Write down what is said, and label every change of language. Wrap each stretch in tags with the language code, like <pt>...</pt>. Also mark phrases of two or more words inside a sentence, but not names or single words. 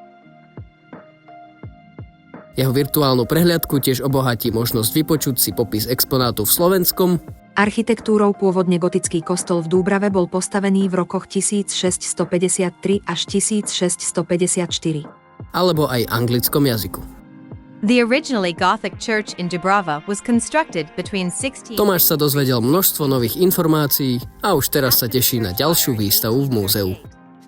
<sk>Jeho virtuálnu prehliadku tiež obohatí možnosť vypočuť si popis exponátu v slovenskom. Architektúrou pôvodne gotický kostol v Dúbrave bol postavený v rokoch 1653 až 1654. Alebo aj anglickom jazyku.</sk> <en>The originally Gothic church in Dubrava was constructed between 16...</en> <sk>Tomáš sa dozvedel množstvo nových informácií a už teraz sa teší na ďalšiu výstavu v múzeu.</sk>